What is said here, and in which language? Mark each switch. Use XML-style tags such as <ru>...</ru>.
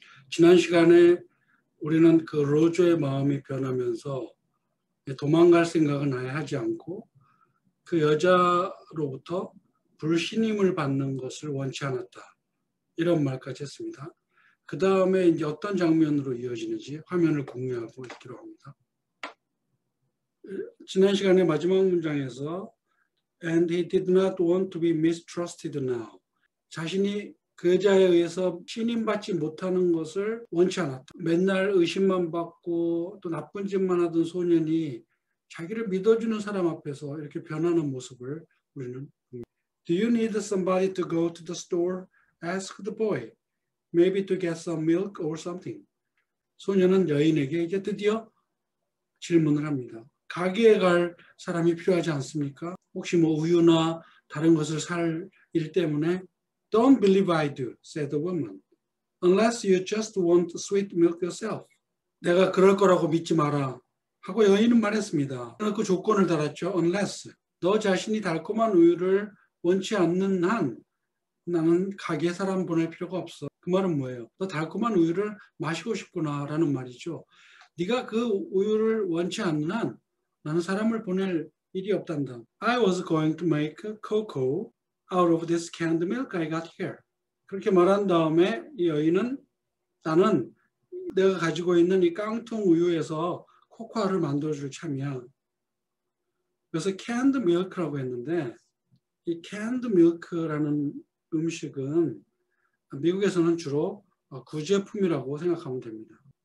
<ko>지난 시간에 우리는 그 로저의 마음이 변하면서 도망갈 생각은 아예 하지 않고 그 여자로부터 불신임을 받는 것을 원치 않았다. 이런 말까지 했습니다. 그 다음에 이제 어떤 장면으로 이어지는지 화면을 공유하고 있기로 합니다. 지난 시간에 마지막 문장에서</ko> <en>And he did not want to be mistrusted now.</en> <ko>자신이 그 여자에 의해서 신임받지 못하는 것을 원치 않았다. 맨날 의심만 받고 또 나쁜 짓만 하던 소년이 자기를 믿어주는 사람 앞에서 이렇게 변하는 모습을 우리는 봅니다.</ko> <en>Do you need somebody to go to the store? Ask the boy. Maybe to get some milk or something.</en> <ko>소년은 여인에게 이제 드디어 질문을 합니다. 가게에 갈 사람이 필요하지 않습니까? 혹시 뭐 우유나 다른 것을 살 일 때문에</ko> <en>Don't believe I do, said the woman. Unless you just want sweet milk yourself.</en> <ko>내가 그럴 거라고 믿지 마라. 하고 여인은 말했습니다. 그 조건을 달았죠. Unless. 너 자신이 달콤한 우유를 원치 않는 한 나는 가게 사람 보낼 필요가 없어. 그 말은 뭐예요? 너 달콤한 우유를 마시고 싶구나 라는 말이죠. 네가 그 우유를 원치 않는 한 나는 사람을 보낼 일이 없단다.</ko> <en>I was going to make cocoa out of this canned milk I got here.</en> <ko>그렇게 말한 다음에 이 여인은 나는 내가 가지고 있는 이 깡통 우유에서 코코아를 만들어줄 참이야. 그래서 canned milk라고 했는데 이 canned milk라는 음식은 미국에서는 주로 구제품이라고 생각하면 됩니다.</ko>